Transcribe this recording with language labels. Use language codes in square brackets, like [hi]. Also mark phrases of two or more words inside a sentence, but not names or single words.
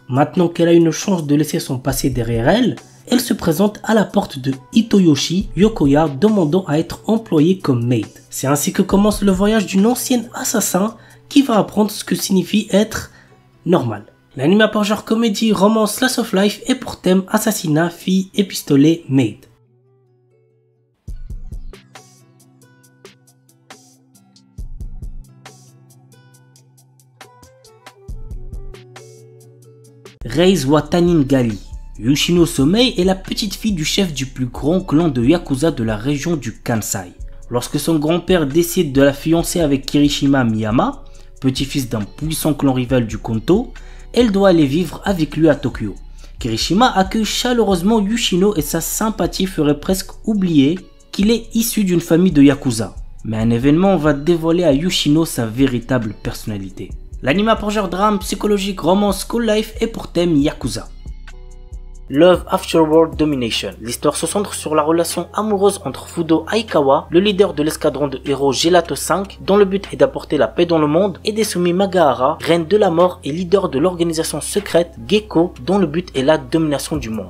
[fr] Maintenant qu'elle a une chance de laisser son passé derrière elle, elle se présente à la porte de Hitoyoshi Yokoya demandant à être employée comme maid. C'est ainsi que commence le voyage d'une ancienne assassin qui va apprendre ce que signifie être normal. L'anime pour genre comédie, romance, [en] slice of life [fr] et pour thème assassinat, fille et pistolet, maid. Reise wa Taningali. Yoshino Somei est la petite fille du chef du plus grand clan de Yakuza de la région du Kansai. Lorsque son grand-père décide de la fiancer avec Kirishima Miyama, petit-fils d'un puissant clan rival du Kanto, elle doit aller vivre avec lui à Tokyo. Kirishima accueille chaleureusement Yoshino et sa sympathie ferait presque oublier qu'il est issu d'une famille de Yakuza. Mais un événement va dévoiler à Yoshino sa véritable personnalité. L'anime pour genre drame, psychologique, romance, [en] school life [fr] et pour thème Yakuza. Love After World Domination. L'histoire se centre sur la relation amoureuse entre Fudo Aikawa, le leader de l'escadron de héros Gelato 5, dont le but est d'apporter la paix dans le monde, et Desumi Magahara, reine de la mort et leader de l'organisation secrète Gekko, dont le but est la domination du monde.